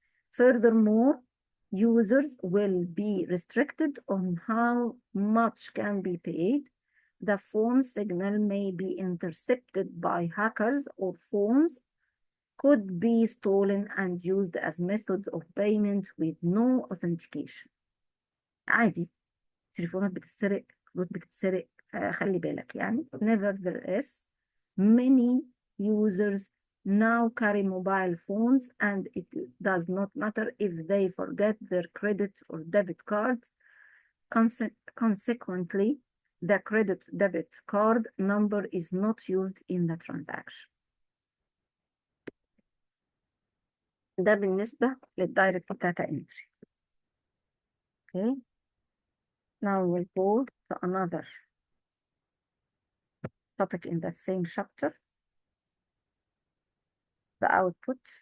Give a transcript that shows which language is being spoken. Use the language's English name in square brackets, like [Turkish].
[English] Furthermore, users will be restricted on how much can be paid. The phone signal may be intercepted by hackers, or phones could be stolen and used as methods of payment with no authentication. [Arabic] عادي، تليفونات بتتسرق، كروت بتتسرق، خلي بالك يعني. [English] Nevertheless, many users now carry mobile phones and it does not matter if they forget their credit or debit cards. Consequently, the credit debit card number is not used in the transaction. [Arabic] ده بالنسبة للدايركت داتا انتري. [English] Okay. Now we'll go to another topic in the same chapter. The output.